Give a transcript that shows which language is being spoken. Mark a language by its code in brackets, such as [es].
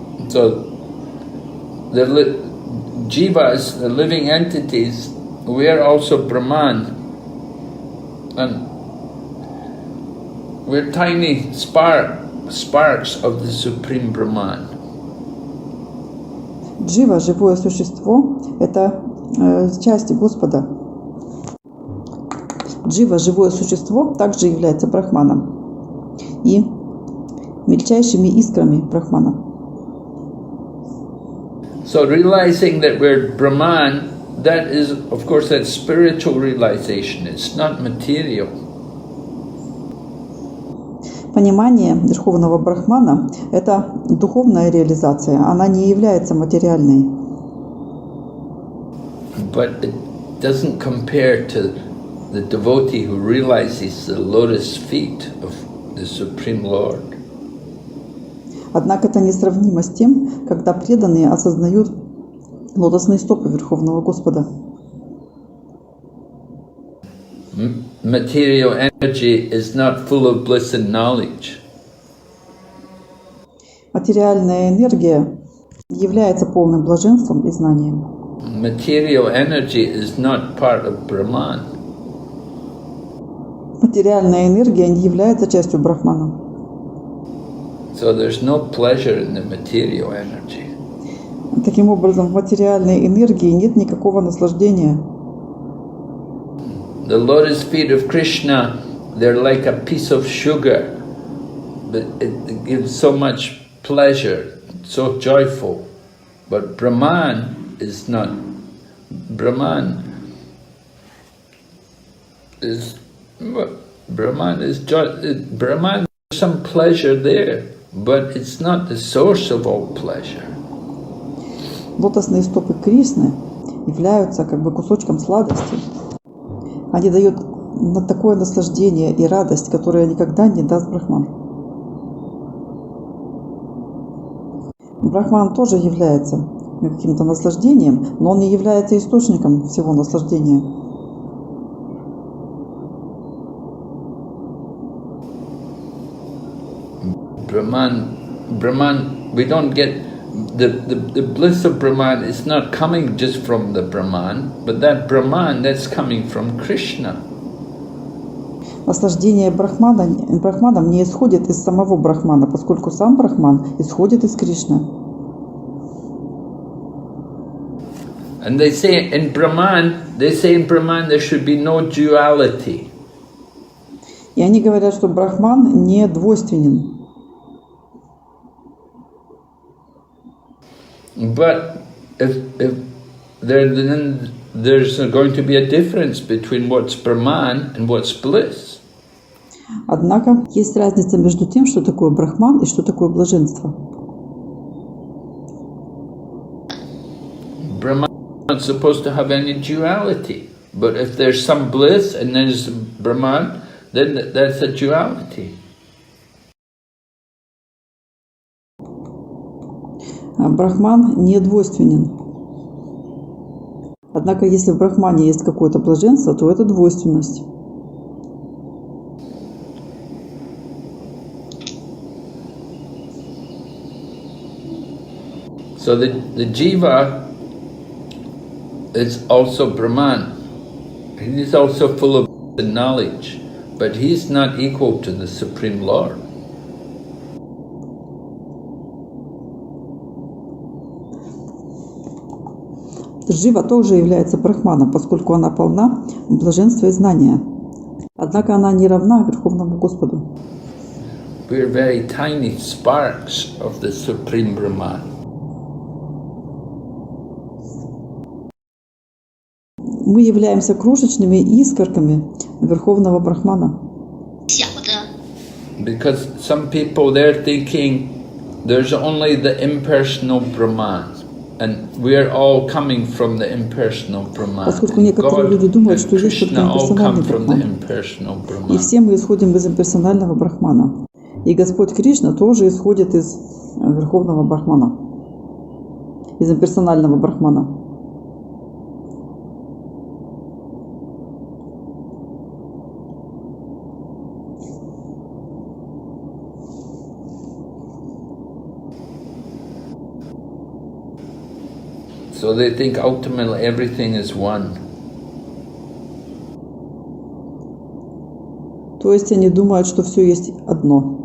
[en] So the jivas, the living entities, we are also Brahman, and we're tiny sparks of the Supreme Brahman. [ru] Джива, живое существо, это часть Господа. Джива, живое существо, также является Брахманом и мельчайшими искрами Брахмана. [en] So realizing that we're Brahman, that is, of course, that spiritual realization. It's not material. [ru] Понимание Верховного Брахмана – это духовная реализация, она не является материальной. [en] But it doesn't compare to the devotee who realizes the lotus feet of the Supreme Lord. [ru] Однако это несравнимо с тем, когда преданные осознают лотосные стопы Верховного Господа. [en] Material energy is not full of bliss and knowledge. [ru] Материальная энергия является полным блаженством и знанием. [en] Material energy is not part of Brahman. [ru] Материальная энергия не является частью Брахмана. [en] So there's no pleasure in the material energy. [ru] Таким образом, в материальной энергии нет никакого наслаждения. [en] The lotus feet of Krishna, they're like a piece of sugar, but it gives so much pleasure, so joyful. But Brahman is not. Brahman is Brahman. There's some pleasure there, but it's not the source of all pleasure. [ru] Лотосные стопы Кришны являются как бы кусочком сладости. Они дают такое наслаждение и радость, которое никогда не даст Брахман. Брахман тоже является каким-то наслаждением, но он не является источником всего наслаждения. [en] Brahman, we don't get the bliss of Brahman is not coming just from the Brahman, but that Brahman that's coming from Krishna. [ru] Наслаждение Брахманом не исходит из самого Брахмана, поскольку сам Брахман исходит из Кришны. [en] And they say in Brahman there should be no duality. [ru] И они говорят, что Брахман не двойственен. [en] But if then there's going to be a difference between what's Brahman and what's bliss. [ru] Однако есть разница между тем, что такое Брахман и что такое блаженство. [en] Brahman is not supposed to have any duality, but if there's some bliss and there's Brahman, then that's a duality. [ru] Брахман не двойственен. Однако, если в Брахмане есть какое-то блаженство, то это двойственность. [en] So the jiva is also Brahman. He is also full of knowledge, but he's not equal to the Supreme Lord. [ru] Джива тоже является брахманом, поскольку она полна блаженства и знания. Однако она не равна Верховному Господу. [en] We are very tiny sparks of the Supreme Brahman. [ru] Мы являемся крошечными искорками Верховного Брахмана. [en] Because some people they're thinking there's only the impersonal Brahman. And we are all coming from the impersonal Brahman. [ru] Поскольку некоторые люди думают, что есть только имперсональный Брахман, и все мы исходим из имперсонального Брахмана. И Господь Кришна тоже исходит из Верховного Брахмана. из имперсонального брахмана. [en] So they think ultimately everything is one. [ru] То есть они думают, что все есть одно.